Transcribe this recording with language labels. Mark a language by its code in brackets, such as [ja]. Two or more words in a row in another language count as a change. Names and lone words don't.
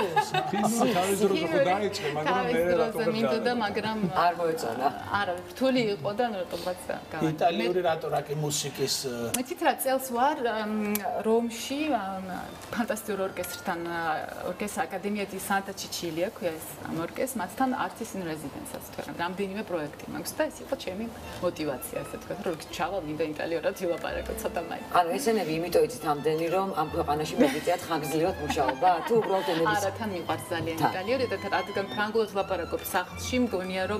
[ka] ფინური თავის დროზე ხო დაიწყე, მაგრამ მე რატომ მინდოდა, მაგრამ არ მოეწონა. არა, რთული იყო და რატომაც გავაკეთე. იტალიური რაკი მუსიკის მეთით რა წელს ვარ რომში ფანტასტიკურ ორკესტრთან ორკესტრ აკადემიაში სანტა ჩიჩილია ქვია ეს ამ ორკესტრს მათთან [en] artist in residence-ს [ka] თქვენ რამდენიმე პროექტი მაქვს და ეს იყო ჩემი мотивация ასე თქვა რომ ჩავალ მინდა იტალიურად ვილაპარაკო ცოტა მაინც. ანუ ესენები იმიტომ იცით ამდენი რომ ამ ქვეყანაში მოგიწიათ ხანგრძლივად მუშაობა თუ უბრალოდ ენების არა თან მიყვარს ძალიან იტალიური და რადგან ფრანგულად ვლაპარაკობ სახლში მგონია რომ